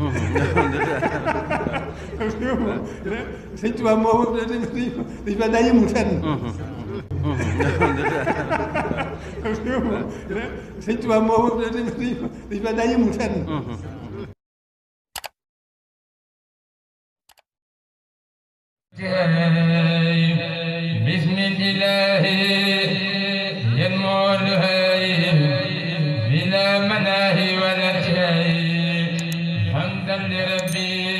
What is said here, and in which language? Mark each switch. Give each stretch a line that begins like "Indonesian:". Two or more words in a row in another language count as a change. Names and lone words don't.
Wolof: sëñ Tuubaa moo dañ fa daa yëmul fenn. sëñ Tuubaa moo dañ fa daa yëmul fenn.
Arabic: بسم الله ينمو الهي بلا مناهي ولا شيء حمدا لربي